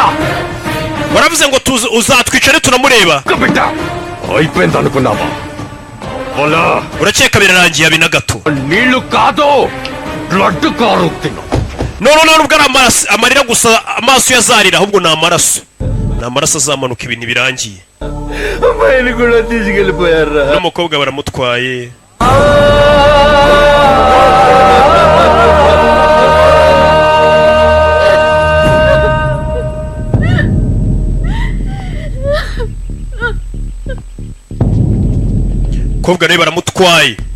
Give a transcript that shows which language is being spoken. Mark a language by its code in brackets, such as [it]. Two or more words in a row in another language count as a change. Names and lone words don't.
[rw] waravuze ngo uzatwicare tunamureba. [te] బిడ్డ అయిపోయింది అనుకున్నావా? అలా [rw] urakeka birarangiye abi na gato. [te] నీళ్లు కాదు బ్లడ్ కారుతున్నా. [rw] nubwo ari amarira gusa amaso yazarira ahubwo ni amaraso azamanuka ibintu birangiye. [te] అమ్మాయిని కూడా తీసుకెళ్ళిపోయారా? [rw] n'umukobwa baramutwaye. umukobwa nawe baramutwaye.